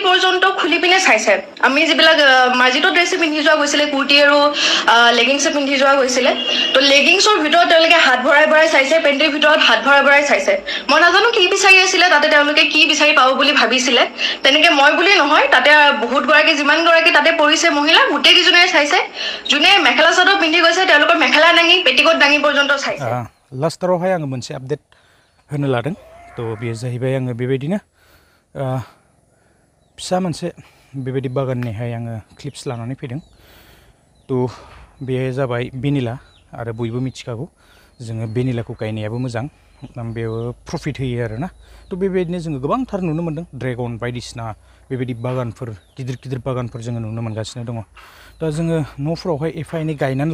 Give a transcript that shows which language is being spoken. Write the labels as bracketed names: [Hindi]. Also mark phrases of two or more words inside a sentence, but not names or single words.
[Assamese] পৰ্যন্ত খুলি পিনে চাইছে আমি যিবিলাক মাৰ্জিত ড্ৰেছ পিন্ধি যোৱা গৈছিলে কুৰ্তি আৰু লেগিংছ পিন্ধি যোৱা গৈছিলে তো লেগিংছৰ ভিতৰত তেওঁলোকে হাত ভৰাই চাইছে পেণ্টিৰ ভিতৰত হাত ভৰাই চাইছে মই নাজানো কি বিচাৰি আছিলে তাতে তেওঁলোকে কি বিচাৰি পাব বুলি ভাবিছিলে তেনেকে মই বুলি নহয় তাতে বহুত গৰাকী যিমান গৰাকী তাতে পৰিছে মহিলা গোটেই কিজনে চাইছে যোনে মেখেলা চাদৰ পিন্ধি গৈছে তেওঁলোকৰ মেখেলা দাঙি পেটিকোট দাঙি পৰ্যন্ত চাইছে [Bodo] लास्टारावहाय आङो मोनसे आपडेट होनो लादों थ' बेयो जाहैबाय आङो बेबायदिनो फिसा मोनसे बेबायदि बागाननिहाय आङो क्लिप्स लानानै फैदों थ' बेयो जाबाय भेनिला आरो बयबो मिथिखागौ जोङो भेनिलाखौ गायनायाबो मोजां बेयाव प्रफिट होयो आरोना थ' बेबायदिनो जोङो गोबांथार नुनो मोन्दों ड्रेगन बायदिसिना बेबायदि बागानफोर गिदिर बागानफोर जोङो नुनो मोनगासिनो दङ दा जोङो न'फोरावहाय एफा एनै गायनानै